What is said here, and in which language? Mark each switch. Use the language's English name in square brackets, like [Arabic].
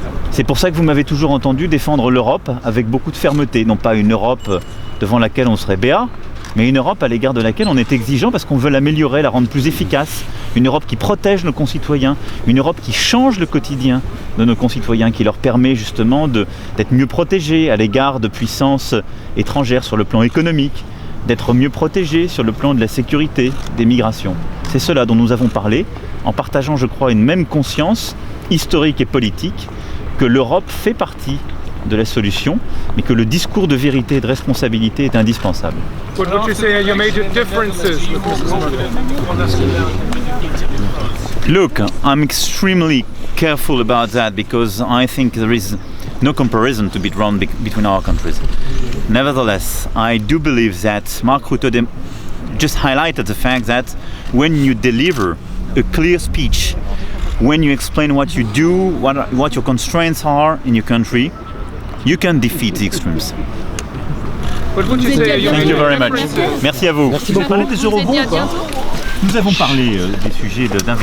[French] C'est pour ça que vous m'avez toujours entendu défendre l'Europe avec beaucoup de fermeté, non pas une Europe devant laquelle on serait béat, mais une Europe à l'égard de laquelle on est exigeant parce qu'on veut l'améliorer, la rendre plus efficace, une Europe qui protège nos concitoyens, une Europe qui change le quotidien de nos concitoyens, qui leur permet justement d'être mieux protégés à l'égard de puissances étrangères sur le plan économique, d'être mieux protégés sur le plan de la sécurité, des migrations. C'est cela dont nous avons parlé, en partageant, je crois, une même conscience historique et politique, que l'Europe fait partie de la solution, mais que le discours de vérité et de responsabilité est indispensable. [English] What would you say are your major differences with Mrs. Merkel? Look, I'm extremely careful about that because I think there is no comparison to be drawn between our countries. Nevertheless, I do believe that Mark Rutte just highlighted the fact that when you deliver a clear speech, when you explain what you do, what your constraints are in your country, you can defeat the extremes. What would you say are your Thank you major very much. differences? [French] Merci à vous. Vous avez parlé des eurobonds ou pas? Nous avons parlé des sujets d'investissement.